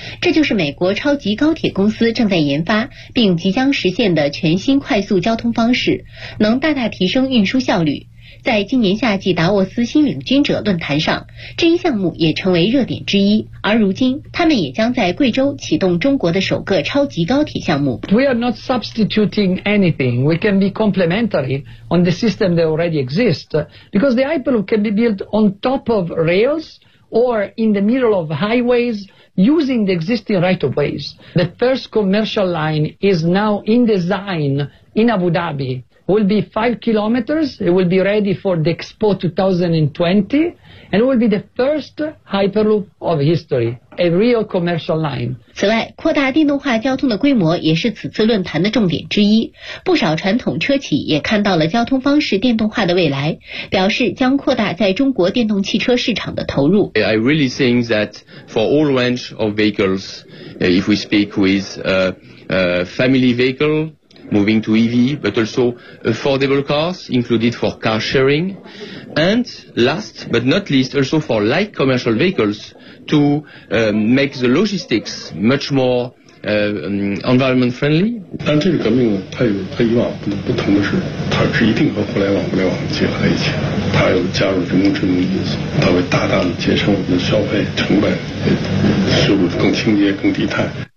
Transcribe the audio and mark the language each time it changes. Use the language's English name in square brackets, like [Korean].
[Chinese] 这就是美国超级高铁公司正在研发并即将实现的全新快速交通方式，能大大提升运输效率。在今年夏季达沃斯新领军者论坛上，这一项目也成为热点之一。而如今，他们也将在贵州启动中国的首个超级高铁项目。 [English] We are not substituting anything. We can be complementary on the system that already exists. Because the Hyperloop can be built on top of rails or in the middle of highways using the existing right of ways. The first commercial line is now in design in Abu Dhabi. Will be 5 kilometers. It will be ready for the Expo 2020, and it will be the first Hyperloop of history, a real commercial line. [Chinese] 此外，扩大电动化交通的规模也是此次论坛的重点之一。不少传统车企也看到了交通方式电动化的未来，表示将扩大在中国电动汽车市场的投入。 [English] I really think that for all range of vehicles, if we speak with family vehicle. Moving to EV, but also affordable cars, included for car sharing. And last but not least, also for light commercial vehicles to make the logistics much more environment friendly. [Chinese] 但这个革命它有和以往 不同的是，它是一定和互联网结合在一起，它有加入人工智能的因素，它会大大的节省我们的消费成本，速度更清洁更低碳。